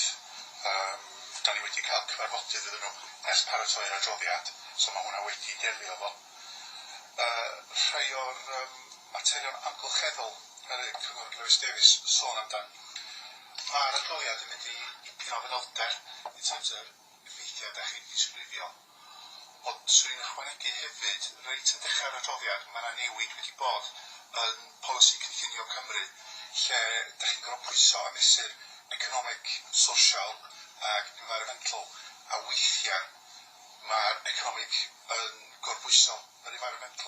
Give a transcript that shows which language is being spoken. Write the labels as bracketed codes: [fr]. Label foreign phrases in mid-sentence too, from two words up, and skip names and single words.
[cy] Da ni wedi cael cyfarfodydd iddyn nhw ers paratoi'r adroddiad, so mae hwnna wedi delio fo. Rhai o'r materion amgylcheddol ar y Cyngor Lewis Davies sôn amdan. Mae'r adroddiad yn mynd i dipyn o fanylder [en] in terms of [cy] effeithiau da chi'n disgrifio. Ond swn i'n ychwanegu hefyd, reit yn dechrau'r adroddiad, mae yna newid wedi bod yn polisi cynllunio Cymru, lle da chi'n gorfod pwyso a mesur [en] economic, social [cy] ac environmental, a weithiau mae'r economic yn gorbwyso yr environmental.